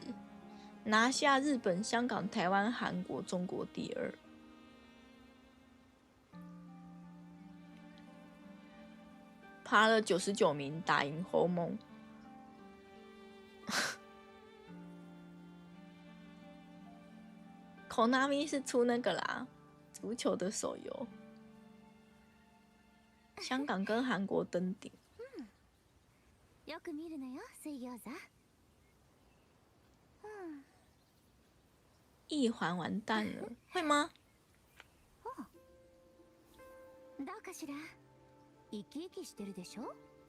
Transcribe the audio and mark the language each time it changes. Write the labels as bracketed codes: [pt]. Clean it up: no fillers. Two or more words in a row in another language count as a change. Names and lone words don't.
[zh] 拿下日本、香港、台湾、韩国、中国第2，爬了99名，打赢后梦。Konami 是出那个啦，足球的手游。香港跟韩国登顶。 [ja] よく見るのよ、水餃子。 [zh] 一环完蛋了，会吗？ [ja] どうかしら。生き生きしてるでしょ？